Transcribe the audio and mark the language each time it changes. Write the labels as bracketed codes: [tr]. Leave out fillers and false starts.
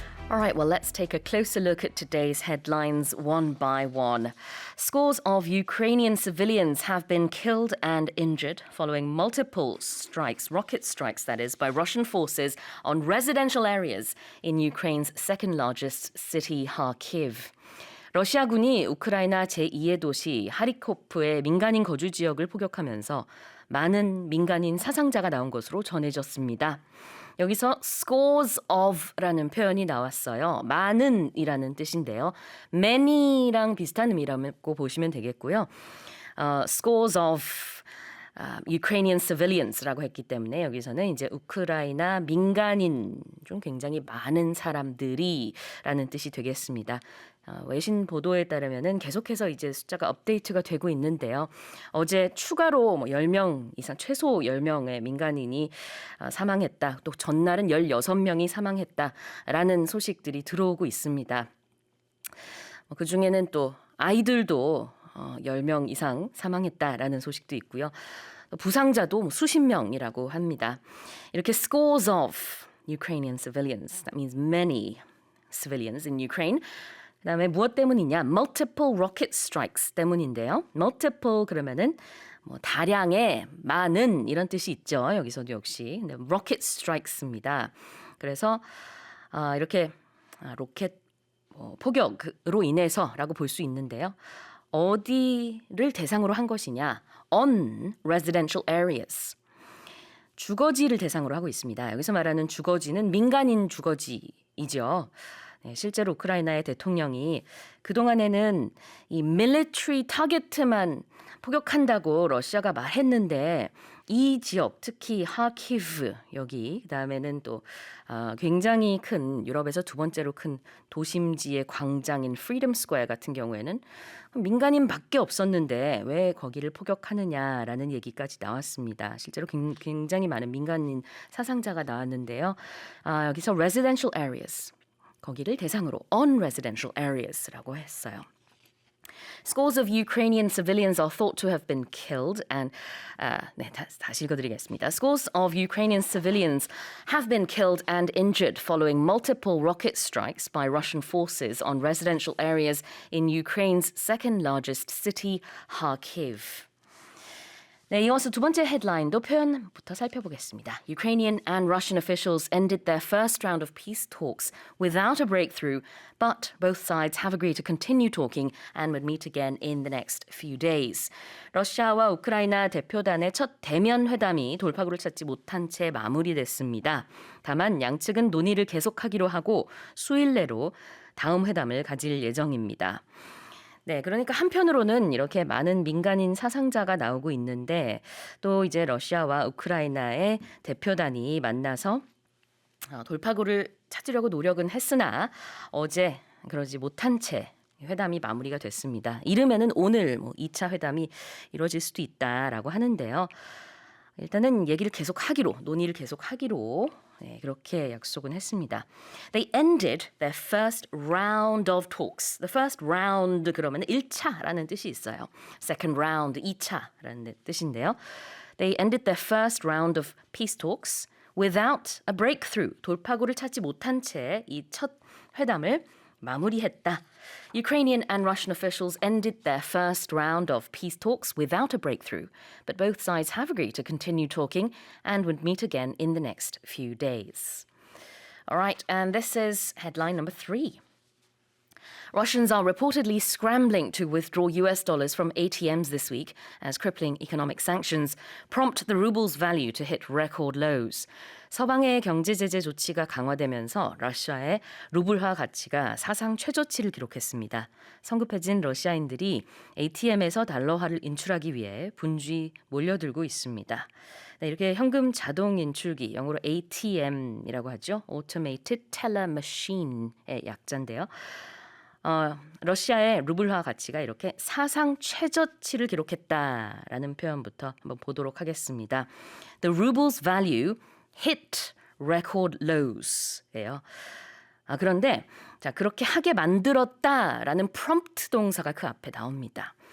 [en] All right, well, let's take a closer look at today's headlines one by one. Scores of Ukrainian civilians have been killed and injured following multiple strikes, rocket strikes that is, by Russian forces on residential areas in Ukraine's second-largest city, Kharkiv. [ko] 러시아군이 우크라이나 제2의 도시 하리코프의 민간인 거주 지역을 포격하면서 많은 민간인 사상자가 나온 것으로 전해졌습니다. 여기서 [en] scores of [ko] 라는 표현이 나왔어요. 많은이라는 뜻인데요. many랑 비슷한 의미라고 보시면 되겠고요. [en] Scores of Ukrainian civilians [ko] 라고 했기 때문에 여기서는 이제 우크라이나 민간인 중 굉장히 많은 사람들이라는 뜻이 되겠습니다. 외신 보도에 따르면은 계속해서 이제 숫자가 업데이트가 되고 있는데요. 어제 추가로 10명 이상, 최소 10명의 민간인이 사망했다. 또 전날은 16명이 사망했다라는 소식들이 들어오고 있습니다. 그중에는 또 아이들도 10명 이상 사망했다라는 소식도 있고요. 부상자도 수십 명이라고 합니다. 이렇게 [en] scores of Ukrainian civilians, that means many civilians in Ukraine. [ko] 그다음에 무엇 때문이냐? [en] Multiple rocket strikes [ko] 때문인데요. Multiple 그러면은 다량의 많은 이런 뜻이 있죠. 여기서도 역시 [en] rocket strikes [ko] 입니다. 그래서 이렇게 로켓 포격으로 인해서라고 볼 수 있는데요. 어디를 대상으로 한 것이냐? [en] On residential areas. [ko] 주거지를 대상으로 하고 있습니다. 여기서 말하는 주거지는 민간인 주거지이죠. 네, 실제로 우크라이나의 대통령이 그동안에는 이 [en] military target [ko] 만 포격한다고 러시아가 말했는데 이 지역, 특히 하키브 여기 그다음에는 또 굉장히 큰 유럽에서 두 번째로 큰 도심지의 광장인 프리덤 스퀘어 같은 경우에는 민간인밖에 없었는데 왜 거기를 포격하느냐라는 얘기까지 나왔습니다. 실제로 굉장히 많은 민간인 사상자가 나왔는데요. 여기서 [en] residential areas [ko] 거기를 대상으로 [en] on residential areas [ko] 라고 했어요. [en] Scores of Ukrainian civilians are thought to have been killed and [ko] 다시 읽어드리겠습니다. [en] Scores of Ukrainian civilians have been killed and injured following multiple rocket strikes by Russian forces on residential areas in Ukraine's second-largest city, Kharkiv. [ko] 네, 이어서 두 번째 헤드라인도 표현부터 살펴보겠습니다. [en] Ukrainian and Russian officials ended their first round of peace talks without a breakthrough, but both sides have agreed to continue talking and would meet again in the next few days. [ko] 러시아와 우크라이나 대표단의 첫 대면 회담이 돌파구를 찾지 못한 채 마무리됐습니다. 다만 양측은 논의를 계속하기로 하고 수일 내로 다음 회담을 가질 예정입니다. 네, 그러니까 한편으로는 이렇게 많은 민간인 사상자가 나오고 있는데 또 이제 러시아와 우크라이나의 대표단이 만나서 돌파구를 찾으려고 노력은 했으나 어제 그러지 못한 채 회담이 마무리가 됐습니다. 이르면은 오늘 2차 회담이 이루어질 수도 있다라고 하는데요. 일단은 얘기를 계속하기로, 논의를 계속하기로 네, 그렇게 약속은 했습니다. [en] They ended their first round of talks. The first round [ko] 그러면 1차라는 뜻이 있어요. [en] Second round, [ko] 2차라는 뜻인데요. [en] They ended their first round of peace talks without a breakthrough. [ko] 돌파구를 찾지 못한 채 이 첫 회담을 마무리했다. [en] Ukrainian and Russian officials ended their first round of peace talks without a breakthrough, but both sides have agreed to continue talking and would meet again in the next few days. All right, and this is headline number 3. Russians are reportedly scrambling to withdraw US dollars from ATMs this week as crippling economic sanctions prompt the ruble's value to hit record lows. [ko] 서방의 경제 제재 조치가 강화되면서 러시아의 루블화 가치가 사상 최저치를 기록했습니다. 성급해진 러시아인들이 ATM에서 달러화를 인출하기 위해 분주히 몰려들고 있습니다. 네, 이렇게 현금 자동 인출기, 영어로 ATM이라고 하죠. [en] Automated Teller Machine의 [ko] 약자인데요. 러시아의 루블화 가치가 이렇게 사상 최저치를 기록했다라는 표현부터 한번 보도록 하겠습니다. [en] The ruble's value hit record lows예요. [ko] 그런데 자, 그렇게 하게 만들었다라는 prompt 동사가 그 앞에 나옵니다.